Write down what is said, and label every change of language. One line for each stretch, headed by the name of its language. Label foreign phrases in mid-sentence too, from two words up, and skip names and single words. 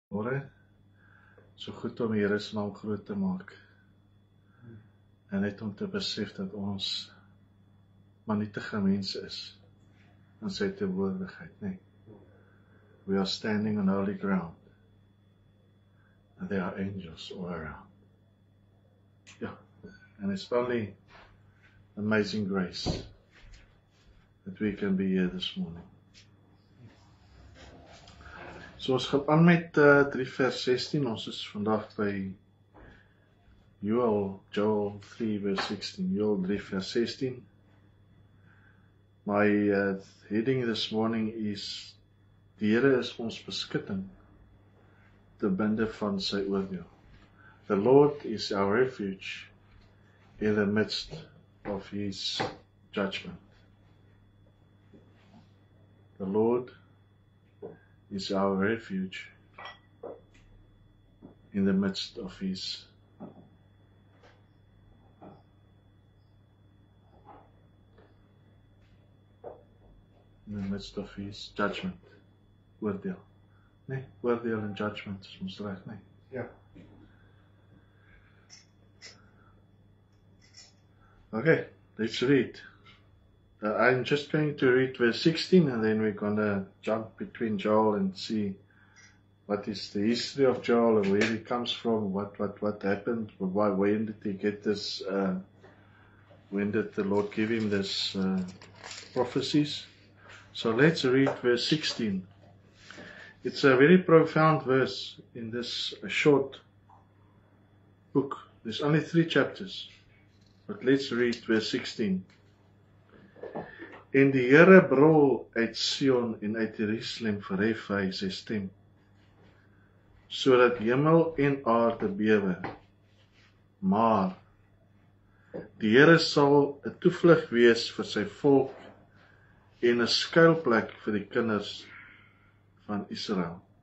Afrikaans: Môre, so goed om die Here se naam groot te maak. En net om te besef dat ons maar nietige mense is in sy teenwoordigheid, nee.
English: We are standing on holy ground. And there are angels all around. Yeah, and it's only amazing grace that we can be here this morning.
Afrikaans: So ons gaan aan met 3 vers 16, ons is vandag by Joel 3 vers 16, Joel 3 vers 16.
English: My heading this morning is,
Afrikaans: die Here is ons beskutting, te binde van sy oordeel.
English: The Lord is our refuge in the midst of his judgment. The Lord is our refuge in the midst of his judgment.
Afrikaans: Oordeel. Nee, oordeel en judgment is ons reg, nee. Ja.
English: Okay, let's read. I'm just going to read verse 16 and then we're going to jump between Joel and see what is the history of Joel and where he comes from, what happened, why, when did he get this, when did the Lord give him this prophecies. So let's read verse 16. It's a very profound verse in this short book. There's only 3 chapters, but let's read verse 16.
Afrikaans: En die Here brul uit Sion en uit Jerusalem verhef hy sy stem, sodat hemel en aarde bewe. Maar die Here sal 'n toevlug wees vir sy volk en 'n skuilplek vir die kinders van Israel.